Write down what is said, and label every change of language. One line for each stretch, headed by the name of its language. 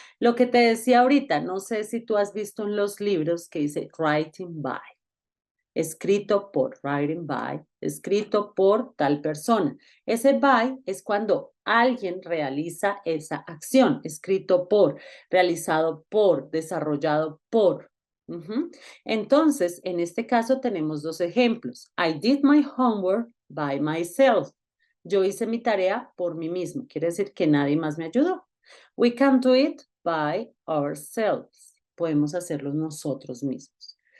Spanish: Lo que te decía ahorita, no sé si tú has visto en los libros que dice
English: writing by,
Spanish: escrito por, writing by, escrito por tal persona. Ese by es cuando alguien realiza esa acción, escrito por, realizado por, desarrollado por. Entonces, en este caso tenemos dos ejemplos.
English: I did my homework by myself.
Spanish: Yo hice mi tarea por mí mismo. Quiere decir que nadie más me ayudó.
English: We can do it by ourselves.
Spanish: Podemos hacerlo nosotros mismos.